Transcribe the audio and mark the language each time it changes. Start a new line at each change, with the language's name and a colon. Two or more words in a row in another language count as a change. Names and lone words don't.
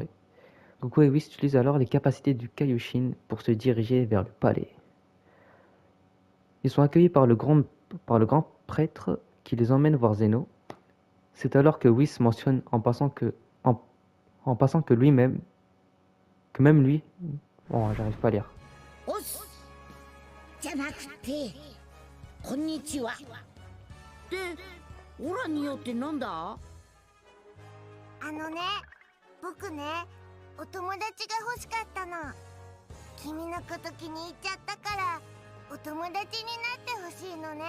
French: Goku et Whis utilisent alors les capacités du Kaioshin pour se diriger vers le palais. Ils sont accueillis par le grand prêtre qui les emmène voir Zeno. C'est alors que Whis mentionne en passant que lui-même, que même lui, bon, j'arrive pas à lire.
Japanese: おっすじゃなくてこんにちはでオラによってなんだ。あのね、僕ね、お友達が欲しかったの。君のこと気に入っちゃったからお友達になってほしいのね。